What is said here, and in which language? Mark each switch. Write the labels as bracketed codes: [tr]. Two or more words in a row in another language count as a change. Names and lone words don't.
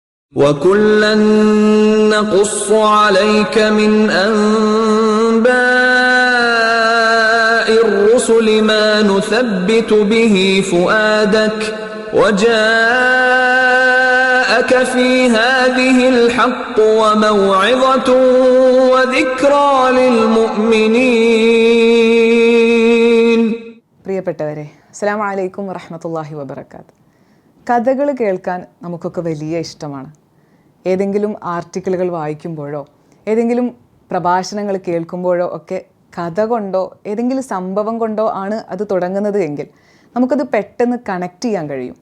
[ar] وَكُلًّا نَّقُصُّ عَلَيْكَ مِنْ أَنبَاءِ الرُّسُلِ مَا نُثَبِّتُ بِهِ فُؤَادَكَ وَجَاءَكَ فِي هَٰذِهِ الْحَقُّ وَمَوْعِظَةٌ وَذِكْرَىٰ لِلْمُؤْمِنِينَ. പ്രിയപ്പെട്ടവരെ, السلام عليكم ورحمة الله وبركاته. [ml] കഥകൾ കേൾക്കാൻ നമുക്കൊക്കെ വലിയ ഇഷ്ടമാണ്. ഏതെങ്കിലും ആർട്ടിക്കിളുകൾ വായിക്കുമ്പോഴോ ഏതെങ്കിലും പ്രഭാഷണങ്ങൾ കേൾക്കുമ്പോഴോ ഒക്കെ കഥ കൊണ്ടോ ഏതെങ്കിലും സംഭവം കൊണ്ടോ ആണ് അത് തുടങ്ങുന്നത് എങ്കിൽ നമുക്കത് പെട്ടെന്ന് കണക്ട് ചെയ്യാൻ കഴിയും.